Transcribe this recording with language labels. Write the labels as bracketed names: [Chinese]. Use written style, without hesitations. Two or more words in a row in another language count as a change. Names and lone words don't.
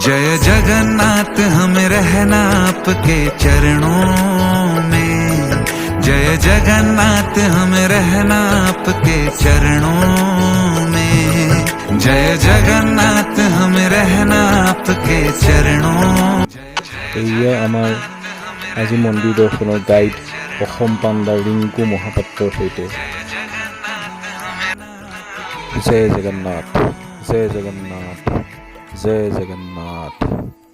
[Hindi] जय जगन्नाथ हमें रहना आपके चरणों में जय जगन्नाथ हमें रहना आपके चरणों में जय जगन्नाथ हमें रहना आपके चरणों [Assamese] এয়া আমাৰ আজি মন্দিৰ দৰ্শনৰ গাইড অসম পাণ্ডা ৰিংকু মহাপাত্ৰৰ সৈতে জয় জগন্নাথ জয় জগন্নাথ জয় জগন্নাথ